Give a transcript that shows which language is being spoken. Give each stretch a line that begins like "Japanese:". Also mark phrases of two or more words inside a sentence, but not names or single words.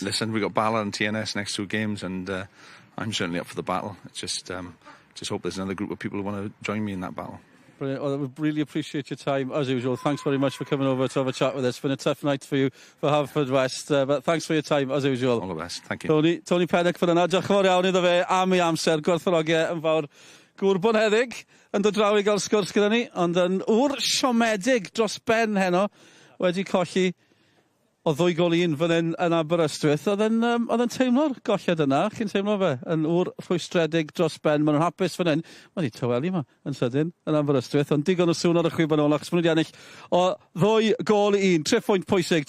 English: Listen, we've got Bala and TNS next 2 games, and I'm certainly up for the battle. It's just hope there's another group of people who want to join me in that battle. Brilliant. Well, we really appreciate your time, as usual. Thanks very much for coming over to have a chat with us. It's been a tough night for you for Haverfordwest, but thanks for your time, as usual. All the best. Thank you.
Welsh: Tony Pennock for yna. Diolch yn fawr iawn iddo fe am ei amser. Gwerthfawrogiau yn fawr. Gŵr bonheddig yn dod draw i gael sgwrs gyda ni, ond yn wr siomedig dros ben heno wedi colli o 2-1 fan hyn yn Aberystwyth, oedd yn teimlo'r golled yna, chi'n teimlo fe, yn ŵr rhwystredig dros ben, maen nhw'n hapus fan hyn, mae wedi tyweli yma yn sydyn yn Aberystwyth, ond digon o sŵn ar y chwib yn ôl, achos maen nhw wedi ennill o 2-1, 3 pwynt pwysig.